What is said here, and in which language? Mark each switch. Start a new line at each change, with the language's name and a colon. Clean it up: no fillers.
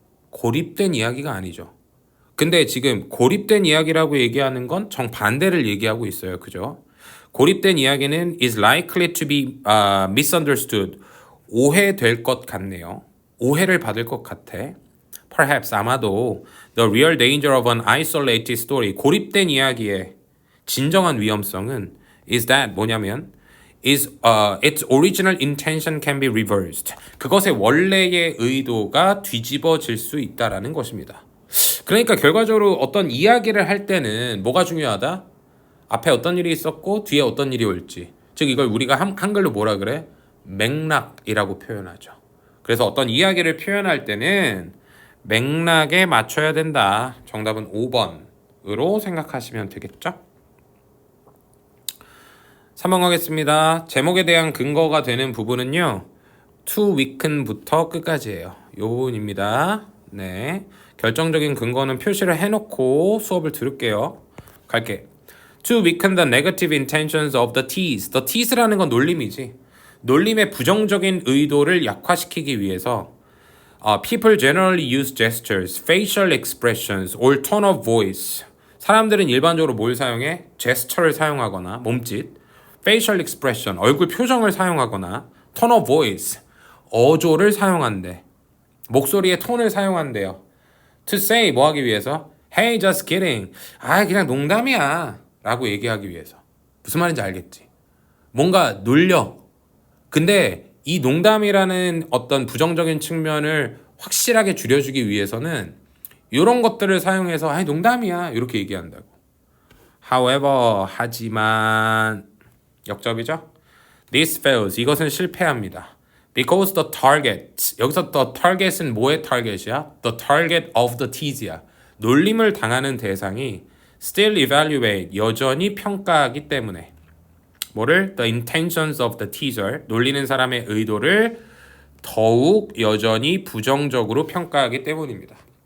Korean: 고립된 이야기가 아니죠. 근데 지금 고립된 이야기라고 얘기하는 건 정반대를 얘기하고 있어요. 그죠? 고립된 이야기는
English: is likely to be misunderstood.
Korean: 오해될 것 같네요. 오해를 받을 것 같아.
English: Perhaps
Korean: 아마도
English: the real danger of an isolated story
Korean: 고립된 이야기의 진정한 위험성은
English: is that
Korean: 뭐냐면
English: is its original intention can be reversed
Korean: 그것의 원래의 의도가 뒤집어질 수 있다라는 것입니다. 그러니까 결과적으로 어떤 이야기를 할 때는 뭐가 중요하다? 앞에 어떤 일이 있었고 뒤에 어떤 일이 올지 즉 이걸 우리가 한글로 뭐라 그래? 맥락이라고 표현하죠. 그래서 어떤 이야기를 표현할 때는 맥락에 맞춰야 된다. 정답은 5번으로 생각하시면 되겠죠? 3번 가겠습니다. 제목에 대한 근거가 되는 부분은요. to weaken부터 끝까지예요. 이 부분입니다. 네, 결정적인 근거는 표시를 해놓고 수업을 들을게요. 갈게.
English: To weaken the negative intentions of the T's.
Korean: The T's 라는 건 놀림이지. 놀림의 부정적인 의도를 약화시키기 위해서
English: people generally use gestures, facial expressions, or tone of voice.
Korean: 사람들은 일반적으로 뭘 사용해? 제스처를 사용하거나 몸짓,
English: facial expression,
Korean: 얼굴 표정을 사용하거나
English: tone of voice,
Korean: 어조를 사용한대. 목소리의 톤을 사용한대요.
English: To say
Korean: 뭐 하기 위해서?
English: Hey, just kidding.
Korean: 그냥 농담이야. 라고 얘기하기 위해서. 무슨 말인지 알겠지? 뭔가 놀려. 근데 이 농담이라는 어떤 부정적인 측면을 확실하게 줄여주기 위해서는 이런 것들을 사용해서 농담이야 이렇게 얘기한다고.
English: However,
Korean: 하지만 역접이죠.
English: This fails,
Korean: 이것은 실패합니다.
English: Because the target,
Korean: 여기서
English: the target은 뭐의 target이야? The target of the tease야.
Korean: 놀림을 당하는 대상이
English: still evaluate,
Korean: 여전히 평가하기 때문에 뭐를?
English: The intentions of the teaser,
Korean: 놀리는 사람의 의도를 더욱 여전히 부정적으로 평가하기 때문입니다.